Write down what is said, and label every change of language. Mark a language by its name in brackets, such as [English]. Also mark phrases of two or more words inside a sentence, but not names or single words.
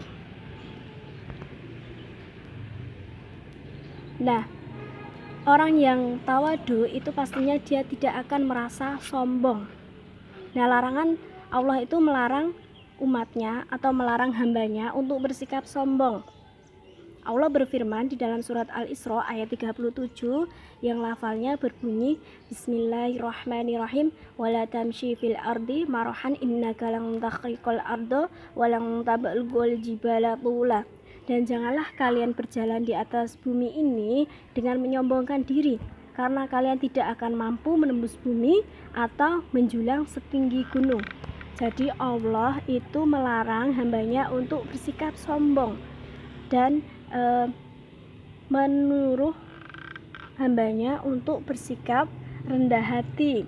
[Indonesian] Nah, orang yang tawaduk itu pastinya dia tidak akan merasa sombong. Nah, larangan Allah itu melarang umatnya atau melarang hambanya untuk bersikap sombong. Allah berfirman di dalam surat Al-Isra ayat 37 yang lafalnya berbunyi [Arabic] بسم الله الرحمن الرحيم ولا تمش في الأرض مرحا إنك لن تخرق الأرض ولن تبلغ الجبال طولا. [Indonesian] Dan janganlah kalian berjalan di atas bumi ini dengan menyombongkan diri, karena kalian tidak akan mampu menembus bumi atau menjulang setinggi gunung. Jadi Allah itu melarang hambanya untuk bersikap sombong dan menyuruh hambanya untuk bersikap rendah hati.